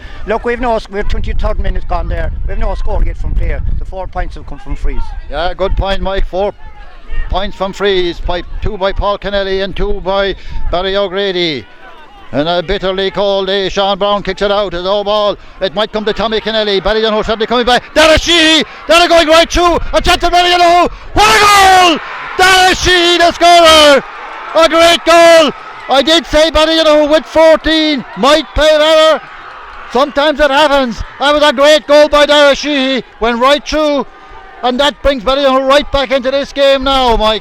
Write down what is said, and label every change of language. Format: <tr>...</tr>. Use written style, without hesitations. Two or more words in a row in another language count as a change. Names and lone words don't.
<en>Look, we're 23rd minutes gone there. We've no score yet from player. The 4 points have come from frees. Yeah, good point, Mike. 4 points from frees. 2 by Paul Kennelly and 2 by Barry O'Grady. And a bitterly cold day. Sean Brown kicks it out. It's all ball. It might come to Tommy Kennelly. Ballydonoghue suddenly coming back. Dara Sheehy. Dara going right through. A chance to Ballydonoghue. What a goal! Dara Sheehy, the scorer. A great goal. I did say Ballydonoghue with 14 might play better. Sometimes it happens. That was a great goal by Dara Sheehy. Went right through. And that brings Ballydonoghue right back into this game now, Mike.</en>